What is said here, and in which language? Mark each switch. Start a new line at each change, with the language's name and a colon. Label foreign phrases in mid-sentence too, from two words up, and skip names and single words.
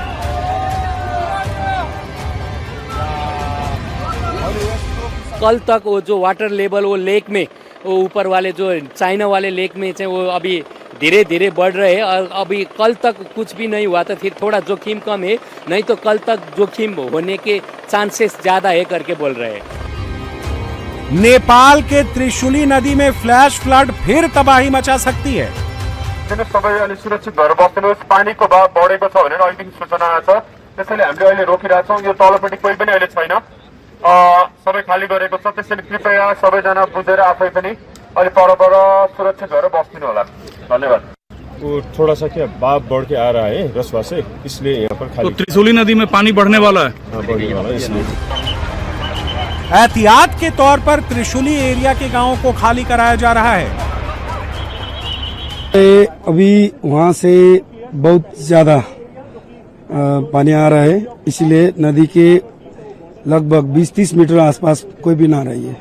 Hindi: कल तक वो जो
English: water level
Hindi: वो लेक में वो ऊपर वाले जो चाइना वाले लेक में वो अभी धीरे धीरे बढ़ रहे हैं और अभी कल तक कुछ भी नहीं हुआ तो फिर थोड़ा जोखिम कम है, नहीं तो कल तक जोखिम होने के चांसेस ज्यादा है करके बोल रहे हैं। नेपाल के त्रिशुली नदी में
English: flash flood
Hindi: फिर तबाही मचा सकती है।
Nepali: सबै अलि सुरक्षित भएर बस्नुहोस्। पानीको भाव बढेको छ भनेर अहिलेदेखि सूचना आएको छ, त्यसैले हामीले अहिले रोकिरहेछौँ। यो तलपट्टि कोही पनि अहिले छैन, सबै खाली गरेको छ। त्यसैले कृपया सबैजना बुझेर आफै पनि अलि पर सुरक्षित भएर बस्दिनु होला। धन्यवाद।
Hindi: वो थोड़ा सा क्या भाव बढ़ के आ रहा है रसवा से, इसलिए यहाँ पर खाली। तो त्रिशूली नदी में पानी बढ़ने वाला है। हाँ, बढ़ने वाला है इसलिए। एहतियात के तौर पर त्रिशुली एरिया के गांवों को खाली कराया जा रहा है। अभी वहाँ से बहुत ज्यादा पानी आ रहा है, इसलिए नदी के लगभग 20-30 मीटर आसपास कोई भी ना रही है।